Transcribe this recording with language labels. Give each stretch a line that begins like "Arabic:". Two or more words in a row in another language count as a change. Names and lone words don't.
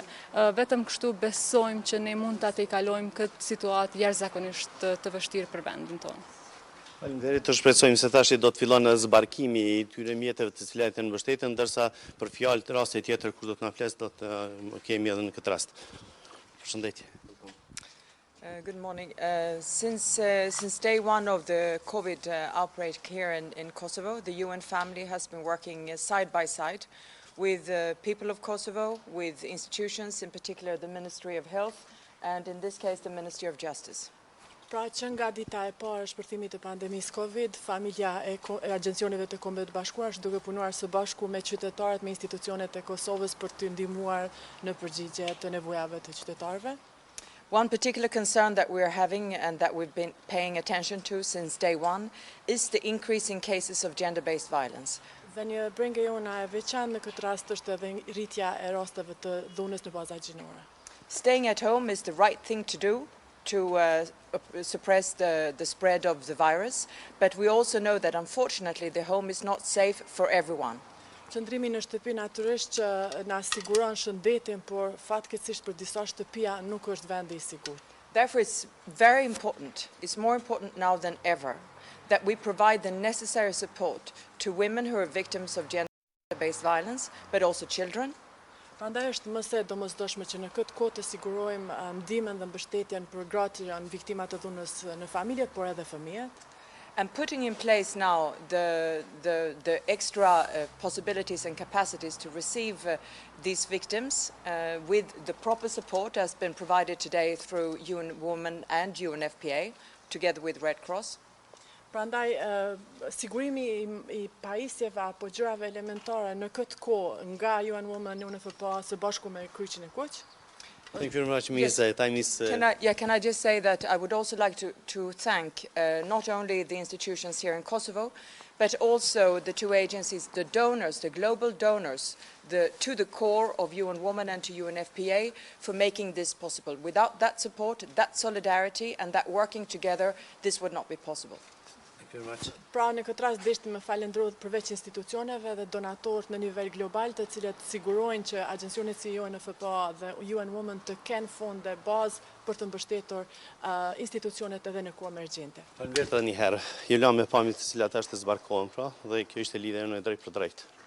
Albanian: Vetëm kështu besojmë që ne mund ta tejkalojmë këtë situatë jashtëzakonisht të vështirë për vendin tonë. Faleminderit, të shpresojmë se tash do të fillon zbarkimi i tyre mjeteve të cilat janë mbështetën, ndërsa për fjalë të raste tjetër kur do të na flas do të kemi edhe në këtë rast. Përshëndetje.
English: Good morning. Since day one of the COVID outbreak here in Kosovo, the UN family has been working side by side with the people of Kosovo, with institutions, in particular the Ministry of Health, and in this case the Ministry of Justice.
Albanian: Pra që nga dita e parë e shpërthimit të pandemisë Covid, familja e agjencioneve të Kombeve të Bashkuara është duke punuar së bashku me qytetarët, me institucionet e Kosovës për të ndihmuar në përgjigje të nevojave të qytetarëve.
English: One particular concern that we are having and that we've been paying attention to since day one is the increase in cases of gender-based violence.
Albanian: Dhe një brengë jona e veçantë në këtë rast është edhe rritja e rasteve të dhunës në baza gjinore.
English: Staying at home is the right thing to do to suppress the spread of the virus, but we also know that unfortunately the home is not safe for everyone.
Albanian: Qëndrimi në shtëpi natyrisht që na siguron shëndetin, por fatkeqësisht për disa shtëpia nuk është vendi I sigurt.
English: Therefore, it's very important, it's more important now than ever, that we provide the necessary support to women who are victims of gender-based violence, but also children.
Albanian: Prandaj është më së domosdoshme që në këtë kohë të sigurojmë ndihmën dhe mbështetjen për gratë që janë viktima të dhunës në familje, por edhe fëmijët.
English: And putting in place now the extra possibilities and capacities to receive these victims with the proper support has been provided today through UN Women and UNFPA, together with Red Cross.
Albanian: Prandaj, sigurimi I pajisjeve apo gjërave elementare në këtë kohë nga UN Women, UNFPA së bashku me Kryqin e Kuq.
English: Thank you very much, Ms. Time is... Can I just say that I would also like to thank not only the institutions here in Kosovo, but also the two agencies, the donors, the global donors, to the core of UN Women and to UNFPA for making this possible. Without that support, that solidarity and that working together, this would not be possible.
Albanian: Pra në këtë rast deshti me falendëruar përveç institucioneve dhe donatorët në nivel global të cilët sigurojnë që agjencionet si UNFPA dhe UN Women të kenë fonde bazë për të mbështetur institucionet edhe në kohë emergjente. Faleminderit edhe një herë. Ju lëm me pamjet të cilat është të zbarkohen pra dhe kjo ishte lidhja jonë drejt për drejt.